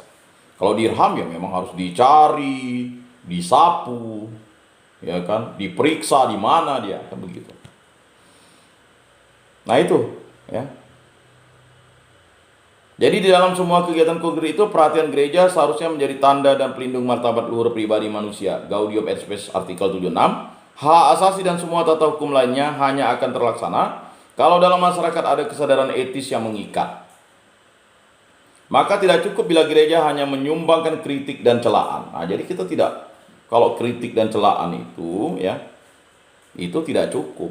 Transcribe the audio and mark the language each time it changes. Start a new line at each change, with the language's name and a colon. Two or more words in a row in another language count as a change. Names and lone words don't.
Indonesian: Kalau dirham ya memang harus dicari, disapu, ya kan, diperiksa di mana dia, kan begitu. Nah itu, ya. Jadi di dalam semua kegiatan kongres itu, perhatian gereja seharusnya menjadi tanda dan pelindung martabat luhur pribadi manusia. Gaudium et Spes artikel 76. Hak asasi dan semua tata hukum lainnya hanya akan terlaksana kalau dalam masyarakat ada kesadaran etis yang mengikat. Maka tidak cukup bila gereja hanya menyumbangkan kritik dan celaan. Nah, jadi kita tidak, kalau kritik dan celaan itu ya, itu tidak cukup.